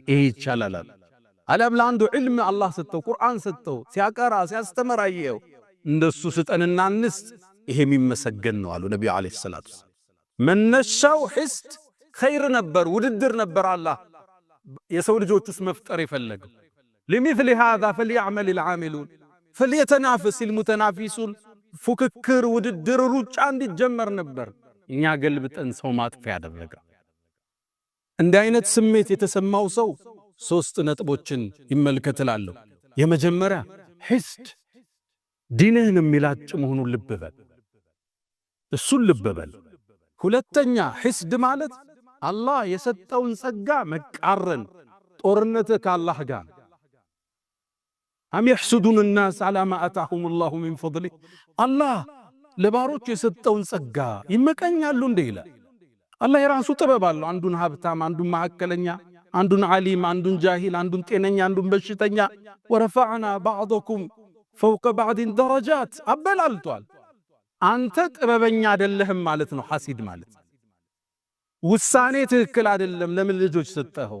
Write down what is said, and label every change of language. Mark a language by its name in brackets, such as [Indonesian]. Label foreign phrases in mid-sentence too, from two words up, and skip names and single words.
[Amharic] ይሄ ይቻላል። አለም ለአንዱ ዕልም አላህ ሰጠው፣ ቁርአን ሰጠው፣ ሲያቀራ ሲያስተምር አየው፣ እንደሱ ስጠንና እንስጥ፣ ይሄ የሚመሰገን ነው አሉ ነብዩ [Arabic] عليه الصلاة والسلام። [Amharic] መነሻው [Arabic] حسد خير [Amharic] ነበር፣ ውድድር ነበር። አላህ የሰው ልጆችስ መፍጠር የፈለገው [Arabic] ለሚثل هذا فليعمل العاملون فليتنافس المتنافسون። [Amharic] ፉክክር፣ ውድድር፣ ሩጫ እንዲጀመር ነበር። እኛ ገልብጠን ሰው ማጥፊያ ያደረገ። እንዲህ አይነት ስሜት የተሰማው ሰው ሶስት ነጥቦችን ይመልከትላለሁ። የመጀመሪያ ሕስድ ዲንህን የሚላጭ መሆኑን ልብ በል፣ እሱን ልብ በል። ሁለተኛ ሕስድ ማለት አላህ የሰጠውን ጸጋ መቃረን፣ ጦርነት ከአላህ ጋር። አም [Arabic] يحسدون الناس على ما آتاهم الله من فضله። [Amharic] አላህ ለባሮች የሰጠውን ጸጋ ይመቀኛሉ እንደ ይላል። አላህ የራሱ ጥበብ አለው። አንዱን ሀብታም፣ አንዱን መካከለኛ፣ አንዱን ዓሊም፣ አንዱን ጃሂል፣ አንዱን ጤነኛ፣ አንዱን በሽተኛ። [Arabic] ورفعنا بعضكم فوق بعض درجات [Amharic] አበላልቷል። አንተ ጥበበኛ አይደለህም ማለት ነው። ሐሲድ ማለት ውሳኔ ትክክል አይደለም። ለምን ልጆች ሰጠኸው?